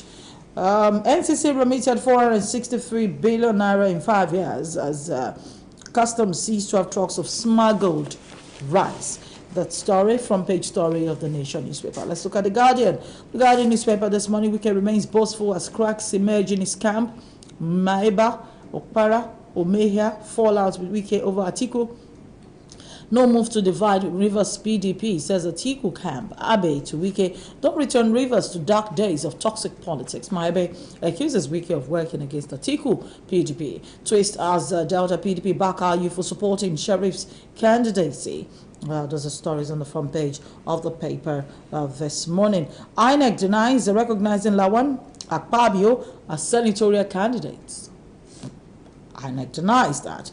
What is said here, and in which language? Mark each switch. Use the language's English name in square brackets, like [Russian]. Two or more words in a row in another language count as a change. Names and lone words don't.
[English] NCC remitted 463 billion naira in 5 years as customs seized 12 trucks of smuggled rice. That story from page story of the Nation newspaper. Let's look at the Guardian. The Guardian newspaper this morning, Wike remains boastful as cracks emerge in his camp. Maeba, Okpara, Omehia, fallout with Wike over Atiku. No move to divide Rivers PDP, says Atiku camp. Abe to Wike, don't return Rivers to dark days of toxic politics. Maebe accuses Wike of working against Atiku PDP. Twist as Delta PDP back you for supporting Sheriff's candidacy. Those are stories on the front page of the paper this morning. INEC denies recognizing Lawan Akpabio as senatorial candidates. INEC denies that.